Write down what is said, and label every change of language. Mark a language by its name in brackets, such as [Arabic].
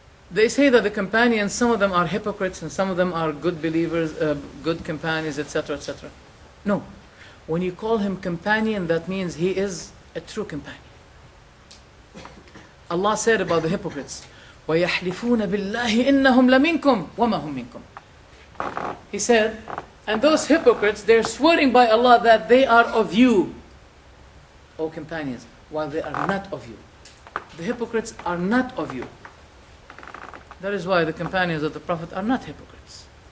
[English] They say that the companions, some of them are hypocrites and some of them are good believers, good companions, etc., etc. No. When you call him companion, that means he is a true companion. Allah said about the hypocrites, [Arabic] وَيَحْلِفُونَ بِاللَّهِ إِنَّهُمْ لَمِنْكُمْ وَمَا هُمْ مِنْكُمْ. [English] He said, and those hypocrites, they're swearing by Allah that they are of you, O companions, while they are not of you. The hypocrites are not of you. That is why the companions of the Prophet are not hypocrites.